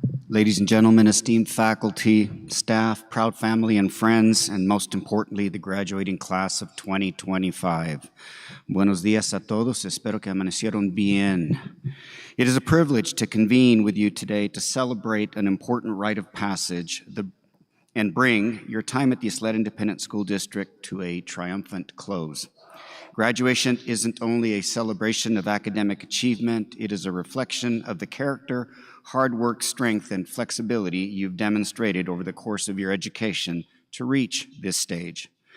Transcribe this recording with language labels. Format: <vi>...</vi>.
<en>Ladies and gentlemen, esteemed faculty, staff, proud family and friends, and most importantly, the graduating class of 2025.</en> <es>Buenos días a todos. Espero que amanecieron bien.</es> <en>It is a privilege to convene with you today to celebrate an important rite of passage and bring your time at the Isleta Independent School District to a triumphant close. Graduation isn't only a celebration of academic achievement, it is a reflection of the character, hard work, strength, and flexibility you've demonstrated over the course of your education to reach this stage.</en>